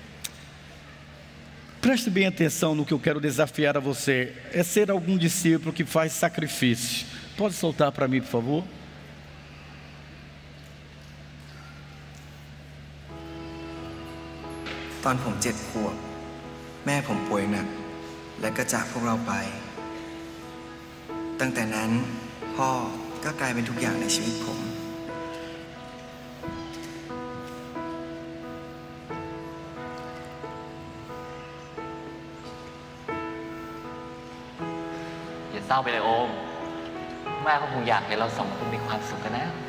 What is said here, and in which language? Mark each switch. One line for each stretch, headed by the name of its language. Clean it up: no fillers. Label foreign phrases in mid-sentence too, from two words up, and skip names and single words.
Portuguese: Preste bem atenção no que eu quero desafiar a você. É ser algum discípulo que faz sacrifício. Pode soltar para mim, por favor?
Thai: Quando ผม7 ขวบแม่ผมป่วยหนักและก็จากพวกเราไปตั้งแต่นั้นพ่อก็กลายเป็นทุกอย่างในชีวิตผม อย่าเศร้าไปเลยโอมแม่ก็คงอยากเห็นเรา2 คนมีความสุขกันนะ